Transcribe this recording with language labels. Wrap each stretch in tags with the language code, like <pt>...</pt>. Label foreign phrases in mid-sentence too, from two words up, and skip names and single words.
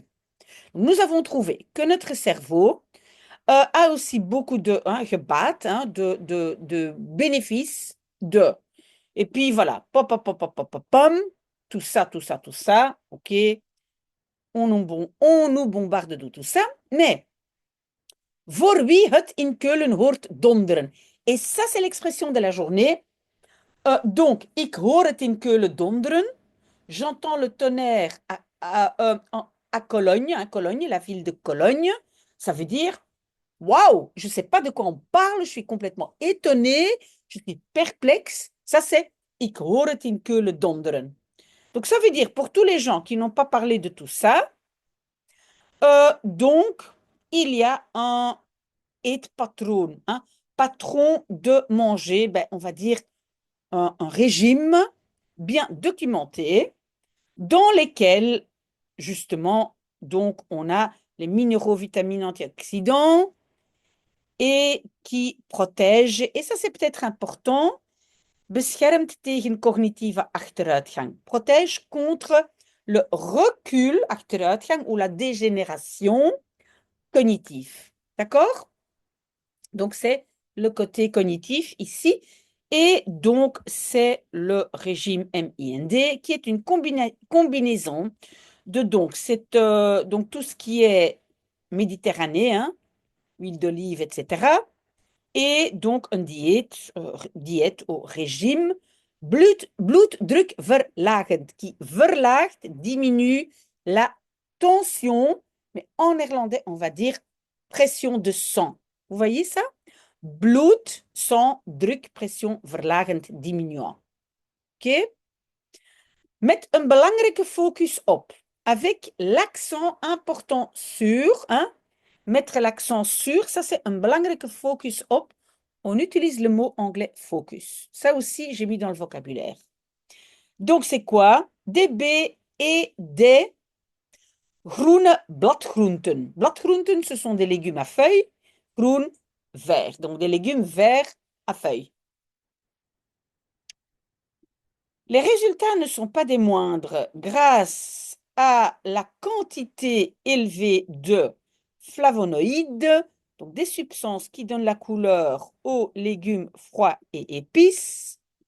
<fr>Nous avons trouvé que notre cerveau a aussi beaucoup de gebaat, hein, de bénéfices, de. Et puis voilà, pop, pop, pop, pop, pop, pop, pom, tout ça, tout ça, tout ça, ok, on nous bombarde de tout ça, mais</fr> <nl>voor wie het in Keulen hoort donderen.</nl> <fr>Et ça, c'est l'expression de la journée. Donc,</fr> <nl>ik hoor het in Keulen donderen.</nl> <fr>J'entends le tonnerre à Cologne, hein, Cologne, la ville de Cologne. Ça veut dire, waouh, je ne sais pas de quoi on parle, je suis complètement étonnée, je suis perplexe. Ça, c'est</fr> <nl>ik hoor het in Keulen donderen.</nl> <fr>Donc, ça veut dire, pour tous les gens qui n'ont pas parlé de tout ça, donc, il y a un eetpatroon, hein, patron de manger, ben, on va dire un régime bien documenté dans lesquels, justement, donc on a les minéraux, vitamines, antioxydants et qui protègent, et ça c'est peut-être important,</fr> <nl>beschermt tegen cognitieve achteruitgang,</nl> <fr>protège contre le recul, achteruitgang, ou la dégénération cognitive. D'accord? Donc, c'est le côté cognitif ici. Et donc, c'est le régime MIND qui est une combinaison de donc tout ce qui est méditerranéen, huile d'olive, etc. Et donc, une diète au régime bloeddrukverlagend qui verlaagt, diminue la tension, mais en néerlandais, on va dire pression de sang. Vous voyez ça? Bloed, sang, druk, pression verlagend, diminuant. OK?</fr> <nl>Met een belangrijke focus op.</nl> <fr>Avec l'accent important sur, hein? Mettre l'accent sur, ça c'est un</fr> <nl>belangrijke focus op.</nl> <fr>On utilise le mot anglais focus. Ça aussi, j'ai mis dans le vocabulaire. Donc, c'est quoi? Des baies et des</fr> <nl>groene bladgroenten.</nl> <fr>Bladgroenten, ce sont des légumes à feuilles. Groen, vert. Donc, des légumes verts à feuilles. Les résultats ne sont pas des moindres grâce à la quantité élevée de flavonoïdes, donc des substances qui donnent la couleur aux légumes froids et épices.</fr>